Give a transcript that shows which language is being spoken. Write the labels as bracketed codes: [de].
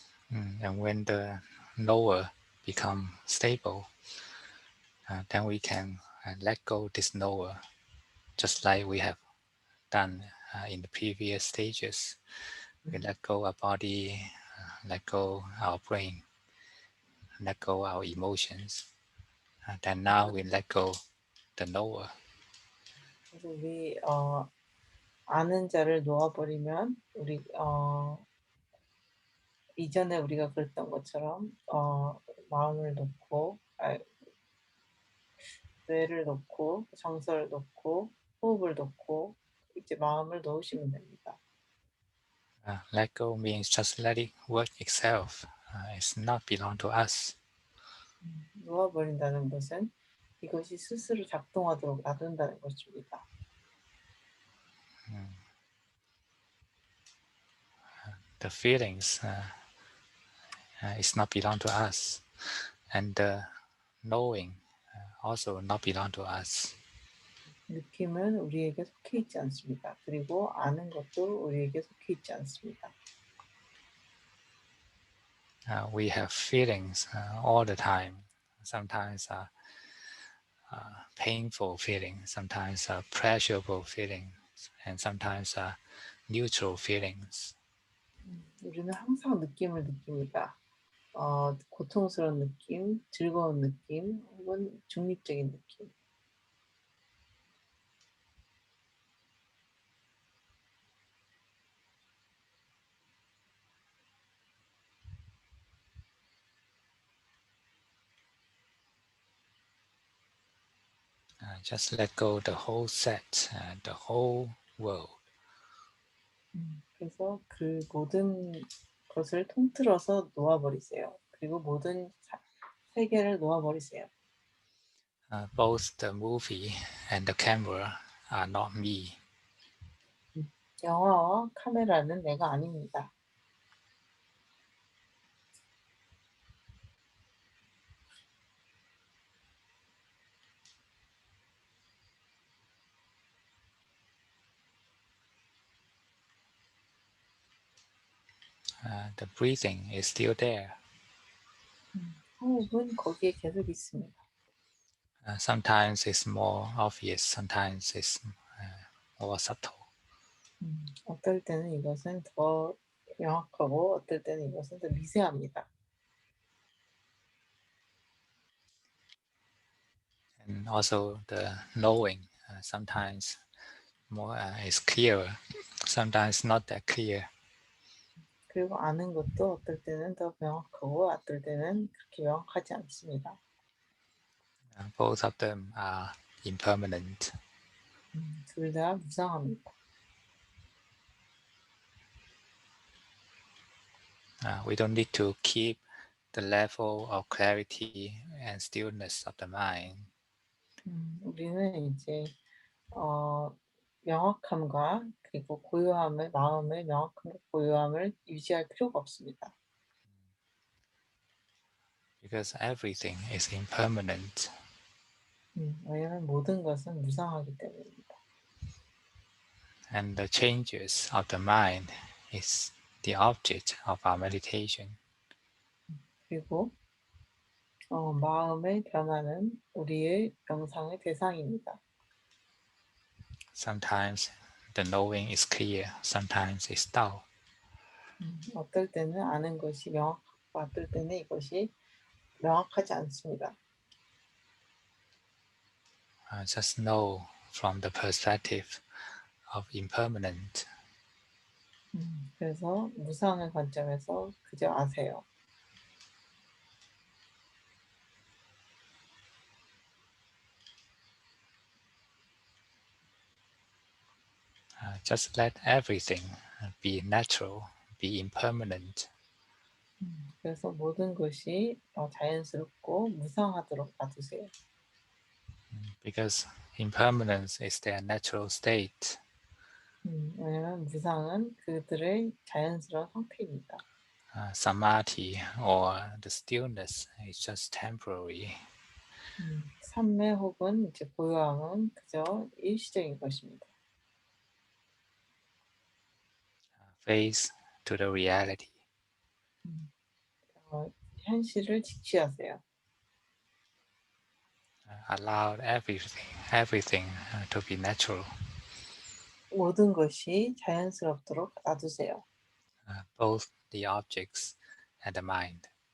[en] And when the knower become stable, then we can let go this knower, just like we have done in the previous stages. We let go our body, let go our brain, let go our emotions. Then now we let go the knower. [ko] 그래서 우리 아는 자를 놓아버리면 우리 이전에 우리가 그랬던 것처럼 마음을 놓고 뇌를 놓고 정서를 놓고 호흡을 놓고 이제 마음을 놓으시면 됩니다. [en] Let go means just let it work itself. It's not belong to us. [ko] 놓아버린다는 것은 이것이 스스로 작동하도록 놔둔다는 것입니다. [en] The feelings is not belong to us, and the knowing also not belong to us. [ko] 느낌은 우리에게 속해 있지 않습니다. 그리고 아는 것도 우리에게 속해 있지 않습니다. [en] We have feelings all the time. Sometimes painful feeling, sometimes pleasurable feelings, and sometimes neutral feelings. [ko] 우리는 항상 느낌을 느낍니다. 고통스러운 느낌, 즐거운 느낌, 혹은 중립적인 느낌. [en] Just let go the whole set, the whole world. [ko] 그래서 그 모든 것을 통틀어서 놓아버리세요. 그리고 모든 세계를 놓아버리세요. [en] Both the movie and the camera are not me. [ko] 영화와 카메라는 내가 아닙니다. [en] The breathing is still there. [ko] 호흡은 거기에 계속 있습니다. [en] Sometimes it's more obvious, sometimes it's more subtle. [ko] 어떨 때는 이것은 더 명확하고 어떨 때는 이것은 더 미세합니다. [en] And also the knowing, sometimes more is clearer, sometimes not that clear. [ko] 그리고 아는 것도 어떨 때는 더 명확하고 어떨 때는 그렇게 명확하지 않습니다. [en] Both of them are impermanent. [ko] 둘 다 무상합니다. [en] We don't need to keep the level of clarity and stillness of the mind. [ko] 우리는 이제 명확함과 그리고 고요함을 마음의 명확함과 고요함을 유지할 필요가 없습니다. [en] Because everything is impermanent. [ko] 왜냐하면 모든 것은 무상하기 때문입니다. [en] And the changes of the mind is the object of our meditation. [ko] 그리고 마음의 변화는 우리의 명상의 대상입니다. [en] Sometimes the knowing is clear, sometimes it's dull. [ko] 어떨 때는 아는 것이 명확하고 어떨 때는 이것이 명확하지 않습니다. [en] Just know from the perspective of impermanent. [ko] 그래서 무상의 관점에서 그저 아세요. [en] Just let everything be natural, be impermanent. [ko] 그래서 모든 것이 자연스럽고 무상하도록 놔두세요. [en] Because impermanence is their natural state. [ko] 왜냐면 무상은 그들의 자연스러운 상태입니다. [en] Samadhi or the stillness is just temporary. [ko] 삼매 혹은 이제 고요함은 그저 일시적인 것입니다. [en] Face to the reality. [ko] 현실을 직시하세요. [en] Allow everything to be natural. [ko] 모든 것이 자연스럽도록 놔두세요. [en] Both the objects and the mind.